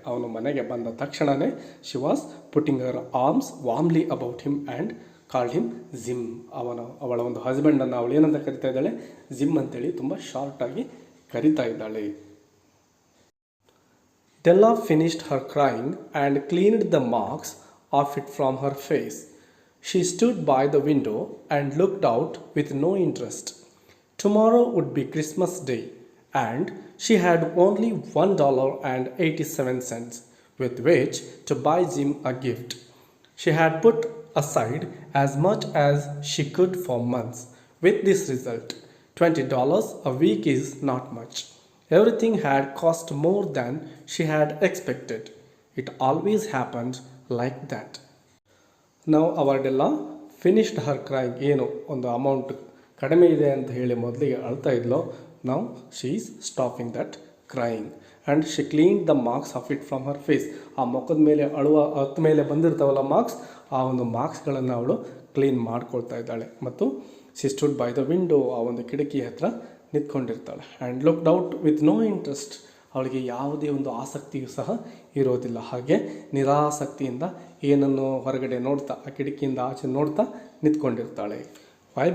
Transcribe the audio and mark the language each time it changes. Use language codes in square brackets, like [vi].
[kn] ಅವನು ಮನೆಗೆ ಬಂದ ತಕ್ಷಣವೇ [en] She was putting her arms warmly about him and called him Jim. [kn] ಅವಳ ಒಂದು ಹಸ್ಬೆಂಡನ್ನು ಅವಳು ಏನಂತ ಕರಿತಾ ಇದ್ದಾಳೆ, ಜಿಮ್ ಅಂತೇಳಿ ತುಂಬ ಶಾರ್ಟಾಗಿ ಕರಿತಾ ಇದ್ದಾಳೆ. [en] Della finished her crying and cleaned the marks of it from her face. She stood by the window and looked out with no interest. Tomorrow would be Christmas Day, and she had only $1.87 with which to buy Jim a gift. She had put aside as much as she could for months. With this result, $20 a week is not much. Everything had cost more than she had expected. It always happened like that. Now our Della finished her crying. [kn] ಏನು ಒಂದು amount ಕಡಿಮೆ ಇದೆ ಅಂತ ಹೇಳಿ ಮೊದಲಿಗೆ ಅಳ್ತಾ ಇದ್ಲೋ, [en] now she is stopping that crying and she cleaned the marks of it from her face. [kn] ಆ ಮುಖದ ಮೇಲೆ ಹತ್ತ ಮೇಲೆ ಬಂದಿರ್ತಾವಲ್ಲ ಮಾರ್ಕ್ಸ್, ಆ ಒಂದು ಮಾರ್ಕ್ಸ್ಗಳನ್ನು ಅವಳು ಕ್ಲೀನ್ ಮಾಡ್ಕೊಳ್ತಾ ಇದ್ದಾಳೆ. ಮತ್ತು [en] she stood by the window, [kn] ಆ ಒಂದು ಕಿಟಕಿ ಹತ್ರ ನಿಂತ್ಕೊಂಡಿರ್ತಾಳೆ. [en] and looked out with no interest, [kn] ಅವಳಿಗೆ ಯಾವುದೇ ಒಂದು ಆಸಕ್ತಿಯೂ ಸಹ ಇರೋದಿಲ್ಲ. ಹಾಗೆ ನಿರಾಸಕ್ತಿಯಿಂದ ಏನನ್ನು ಹೊರಗಡೆ ನೋಡ್ತಾ, ಆ ಕಿಟಕಿಯಿಂದ ಆಚೆ ನೋಡ್ತಾ ನಿಂತ್ಕೊಂಡಿರ್ತಾಳೆ. ವೈ?